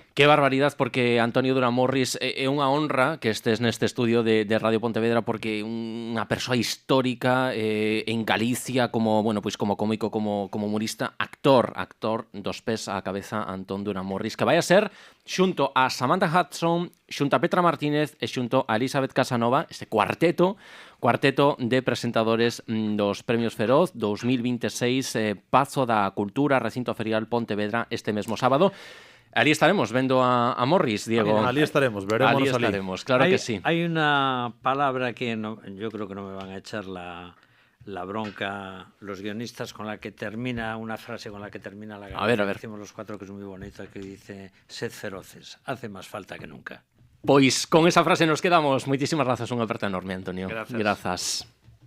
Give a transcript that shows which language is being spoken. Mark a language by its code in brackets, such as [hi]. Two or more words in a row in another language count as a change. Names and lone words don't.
[gl] Que barbaridade, porque Antonio Durán Morris é unha honra que estés neste estudio de Radio Pontevedra, porque unha persoa histórica en Galicia, como, bueno, pois como cómico, como humorista, actor dos pés á cabeza, Antón Durán Morris, que vai a ser xunto a Samantha Hudson, xunto a Petra Martínez e xunto a Elizabeth Casanova, este cuarteto de presentadores dos Premios Feroz 2026, Pazo da Cultura, Recinto Ferial Pontevedra, este mesmo sábado. Ali estaremos vendo a Morris, Diego. Ali estaremos, veremos. Ali estaremos, claro que sí. [es] Hay una palabra que yo creo que no me van a echar la bronca los guionistas, con la que termina una frase con la que termina la gala. A ver. Decimos los cuatro, que es muy bonita, que dice: sed feroces, hace más falta que nunca. [gl] Pois con esa frase nos quedamos. Moitísimas grazas, unha aperta enorme, Antonio. Grazas. Grazas.